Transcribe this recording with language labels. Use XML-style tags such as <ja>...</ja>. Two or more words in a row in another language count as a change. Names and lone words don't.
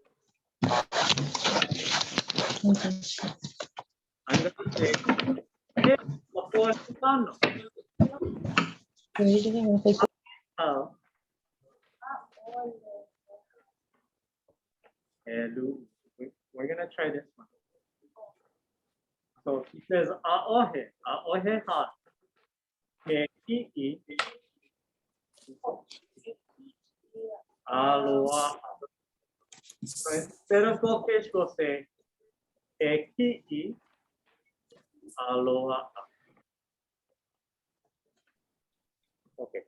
<en>I'm gonna say, hey, Kapua Hinano. Oh. Hello. We're gonna try this one. So he says</en> <haw>aohe ha ke ki'i aloha.</haw> <en>So instead of goldfish, we'll say</en> <haw>ke ki'i aloha.</haw> <en>Okay.</en>